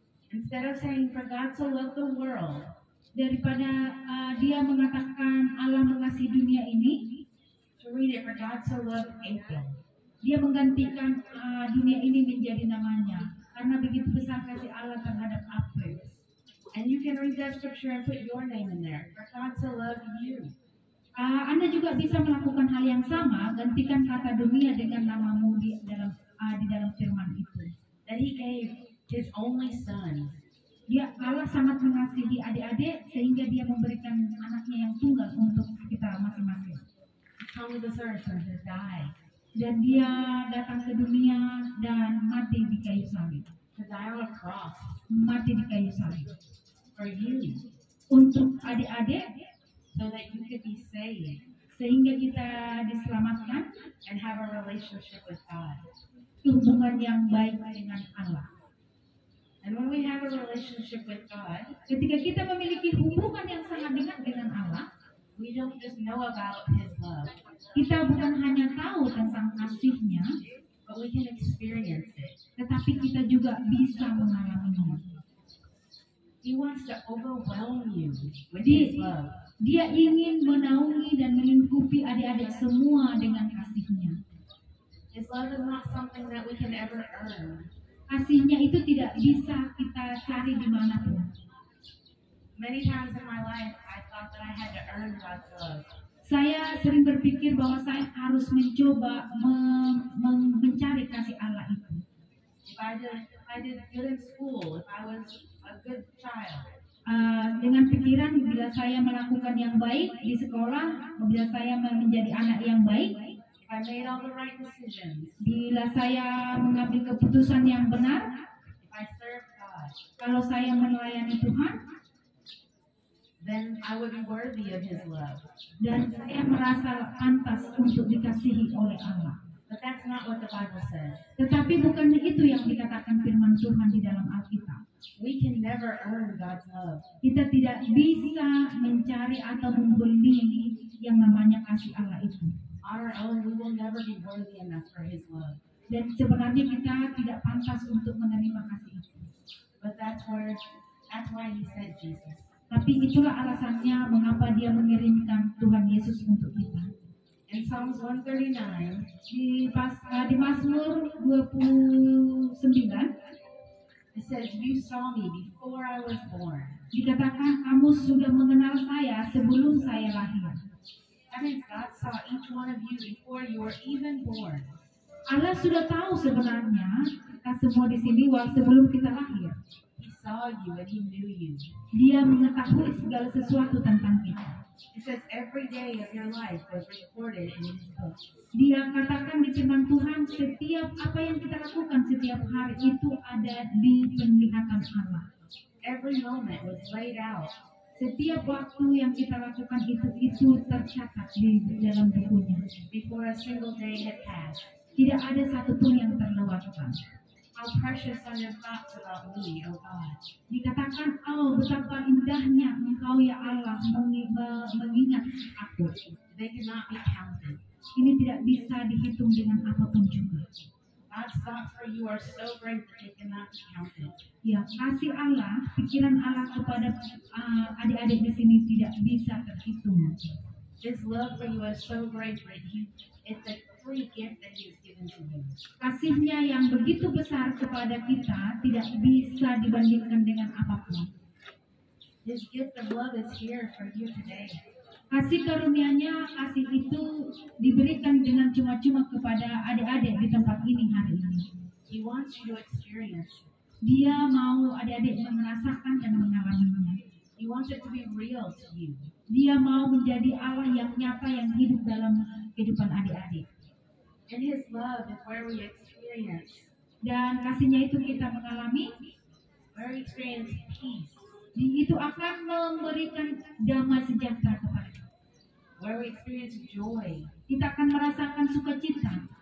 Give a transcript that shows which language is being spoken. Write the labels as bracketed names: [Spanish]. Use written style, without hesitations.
[English] Instead of saying, "For God so loved the world," [Indonesian] Daripada dia mengatakan Allah mengasihi dunia ini, [English] to read it, "For God so loved April." [Indonesian] dia menggantikan dunia ini menjadi namanya. Karena begitu besar kasih Allah terhadap April. [English] And you can read that scripture and put your name in there. "For God so loved you." [Indonesian] Anda juga bisa melakukan hal yang sama, gantikan kata dunia dengan namamu di dalam firman itu. [English] That He gave His only Son. [Indonesian] Allah sangat mengasihi adik-adik sehingga dia memberikan anaknya yang tunggal untuk kita masing-masing. [English] To come to this earth and to die. [Indonesian] Dan dia datang ke dunia dan mati di kayu salib. [English] To die on a cross. [Indonesian] Mati di kayu salib. [English] For you. [Indonesian] Untuk adik-adik, [English] So that you could be saved [Indonesian] sehingga kita diselamatkan, [English] and have a relationship with God. [Indonesian] hubungan yang baik dengan Allah. [English] And when we have a relationship with God, [Indonesian] Ketika kita memiliki hubungan yang sangat dekat dengan Allah, [English] we don't just know about His love, [Indonesian] kita bukan hanya tahu tentang kasih-Nya, [English] but we can experience it. [Indonesian] tetapi kita juga bisa mengalaminya. [English] He wants to overwhelm you with [Indonesian] Di- [English] His love. [Indonesian] Dia ingin menaungi dan melingkupi adik-adik semua dengan kasih-Nya. [English] His love is not something that we can ever earn. [Indonesian] Kasih-Nya itu tidak bisa kita cari dimanapun. [English] Many times in my life, I thought that I had to earn God's love. [Indonesian] Saya sering berpikir bahwa saya harus mencoba mencari kasih Allah itu. [English] If I did good in school, if I was a good child, [Indonesian] Dengan pikiran bila saya melakukan yang baik di sekolah, bila saya menjadi anak yang baik, [English] if I made all the right decisions, [Indonesian] bila saya mengambil keputusan yang benar, [English] if I served God, [Indonesian] kalau saya melayani Tuhan, [English] then I would be worthy of His love. [Indonesian] dan saya merasa pantas untuk dikasihi oleh Allah. [English] But that's not what the Bible says. [Indonesian] Tetapi bukan itu yang dikatakan firman Tuhan di dalam Alkitab. [English] We can never earn God's love. [Indonesian] Kita tidak bisa mencari atau membeli yang namanya kasih Allah itu. [English] On our own, we will never be worthy enough for His love. [Indonesian] Dan sebenarnya kita tidak pantas untuk menerima kasih itu. [English] But that's why He sent Jesus. [Indonesian] Tapi itulah alasannya mengapa dia mengirimkan Tuhan Yesus untuk kita. [English] In Psalms 139, [Indonesian] Di Mazmur 29 [English] it says, "You saw me before I was born." [Indonesian] dikatakan kamu sudah mengenal saya sebelum saya lahir. [English] That means God saw each one of you before you were even born. [Indonesian] Allah sudah tahu sebenarnya kita semua di sini sebelum kita lahir. [English] He saw you and He knew you. [Indonesian] Dia mengetahui segala sesuatu tentang kita. [English] It says every day of your life was recorded in His book. [Indonesian] Dia katakan di firman Tuhan, setiap apa yang kita lakukan setiap hari itu ada di penglihatan Allah. [English] Every moment was laid out. [Indonesian] Setiap waktu yang kita lakukan itu tercatat di dalam bukunya. [English] Before a single day had passed. [Indonesian] Tidak ada satupun yang terlewatkan. [English] How precious are your thoughts about me, O God. [Indonesian] Dikatakan, oh betapa indahnya Engkau ya Allah mengingat aku. [English] They cannot be counted. [Indonesian] Ini tidak bisa dihitung dengan apapun juga. [English] God's thoughts for you are so great that they cannot be counted. [Indonesian] Ya, kasih Allah, pikiran Allah kepada adik-adik di sini tidak bisa terhitung. [English] His love for you is so great that it's a free gift that He has given to you. [Indonesian] Kasihnya yang begitu besar kepada kita tidak bisa dibandingkan dengan apapun. [English] His gift of love is here for you today. [Indonesian] Kasih karunia-Nya, kasih itu diberikan dengan cuma-cuma kepada adik-adik di tempat ini hari ini. [English] He wants you to experience it. [Indonesian] Dia mau adik-adik merasakan dan mengalaminya. [English] He wants it to be real to you. [Indonesian] Dia mau menjadi Allah yang nyata yang hidup dalam kehidupan adik-adik. [English] And His love is where we experience [Indonesian] Dan kasihnya itu kita mengalami, [English] peace, [Indonesian] itu akan memberikan damai sejahtera kepada kita. [English] where we experience joy, [Indonesian] Kita akan merasakan sukacita.